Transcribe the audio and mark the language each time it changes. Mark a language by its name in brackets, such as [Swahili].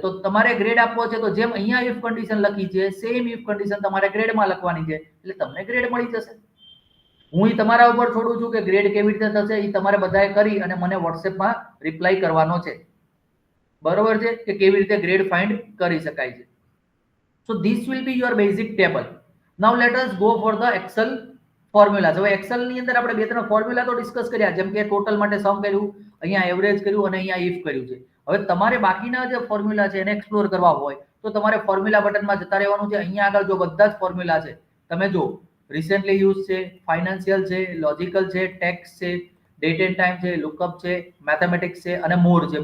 [Gujarati] તો તમારે ગ્રેડ આપવો છે તો જેમ અહીંયા ઇફ કન્ડિશન લખી છે સેમ ઇફ કન્ડિશન તમારે ગ્રેડમાં લખવાની છે એટલે તમને ગ્રેડ મળી જશે. હું તમારા ઉપર છોડું છું કે ગ્રેડ કેવી રીતે થશે એ તમારે બધાએ કરી અને મને વોટ્સએપમાં રિપ્લાય કરવાનો છે. બરોબર છે કે કેવી રીતે ગ્રેડ ફાઇન્ડ કરી શકાય છે. [English] So this will be your basic table. Now let us go for the Excel formulas. [Gujarati] હવે એક્સેલ ની અંદર આપણે 2-3 ફોર્મ્યુલા તો ડિસ્કસ કર્યા, જેમ કે ટોટલ માટે સમ કર્યું, અહીંયા એવરેજ કર્યું અને અહીંયા ઇફ કર્યું છે. હવે તમારે બાકીના જે ફોર્મ્યુલા છે એને એક્સપ્લોર કરવા હોય તો તમારે ફોર્મ્યુલા બટનમાં જતા રહેવાનું છે. અહીંયા આગળ જો બધા જ ફોર્મ્યુલા છે તમે જો, રિસેન્ટલી યુઝ છે, ફાઇનાન્શિયલ છે, લોજિકલ છે, ટેક્સ છે, ડેટ એન્ડ ટાઈમ છે, લુકઅપ છે, મેથેમેટિક્સ છે અને મોર છે.